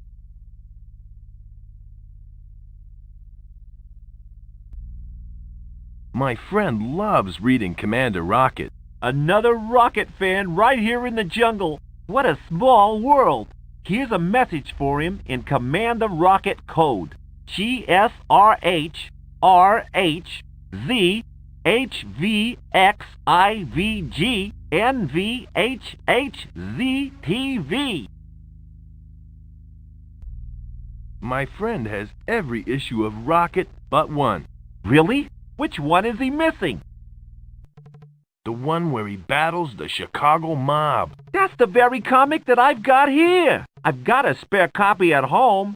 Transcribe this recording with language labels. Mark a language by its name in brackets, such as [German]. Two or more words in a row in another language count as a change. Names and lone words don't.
[English] My friend loves reading Commander Rocket. Another Rocket fan right here in the jungle. What a small world. Here's a message for him in Commander Rocket code. GSRH/RHZ/HVXIVG/NVHHZTV. My friend has every issue of Rocket but one. Really? Which one is he missing? The one where he battles the Chicago mob. That's the very comic that I've got here. I've got a spare copy at home.